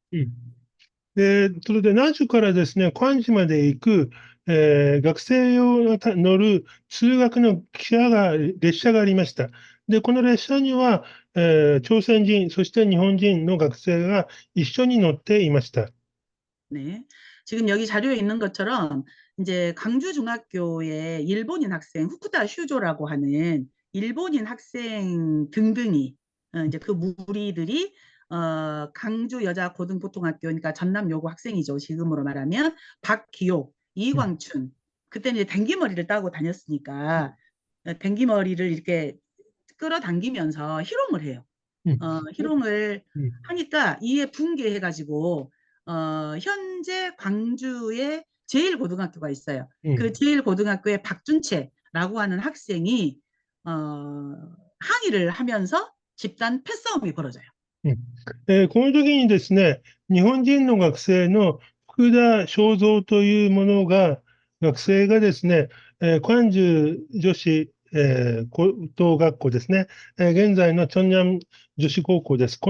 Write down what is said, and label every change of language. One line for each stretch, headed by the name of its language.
Japanese: それで、ナジュからですね、関地まで行く、学生用の乗る通学の列車がありました。で、この列車には、朝鮮人、そして日本人の学生が一緒に乗っていました。
Korean: 네. 지금 여기 자료에 있는 것처럼 이제 광주중학교에 일본인 학생 후쿠다 슈조라고 하는 일본인 학생 등등이 이제 그 무리들이 강주 여자 고등보통학교 그러니까 전남 여고 학생이죠. 지금으로 말하면 박기옥, 이광춘 그때는 이제 댕기머리를 따고 다녔으니까 댕기머리를 이렇게 끌어당기면서 희롱을 해요. 희롱을 하니까 이에 분개해가지고 현재 광주에 제1고등학교가 있어요. 그 제1고등학교에 박준채라고 하는 학생이 항의를 하면서 집단 패싸움이 벌어져요.
Japanese: この時にですね、日本人の学生の福田正三というものが、学生がですね、関中女子、高等学校ですね、現在のチョンニャン女子高校です。